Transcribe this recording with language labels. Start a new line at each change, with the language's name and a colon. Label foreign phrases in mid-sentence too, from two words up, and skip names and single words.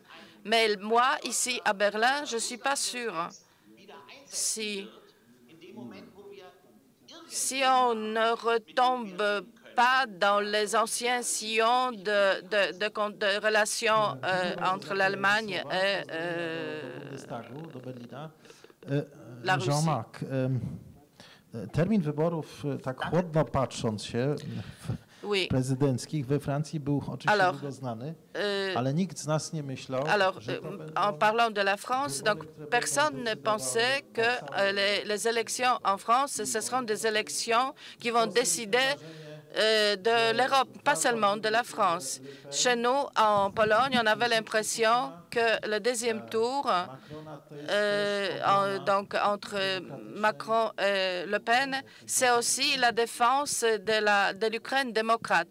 French: Mais moi, ici à Berlin, je ne suis pas sûre si on ne retombe pas dans les anciens sillons de relations entre l'Allemagne et la Russie. Jean-Marc,
Polish: termin wyborów, tak chłodno patrząc się, prezydenckich we Francji był oczywiście długo znany, ale nikt z nas nie myślał, że to będą...
French: En parlant de la France, donc personne ne pensait que les élections en France, ce seront des élections qui vont décider de l'Europe, pas seulement de la France. Chez nous, en Pologne, on avait l'impression que le deuxième tour, donc entre Macron et Le Pen, c'est aussi la défense de l'Ukraine démocrate.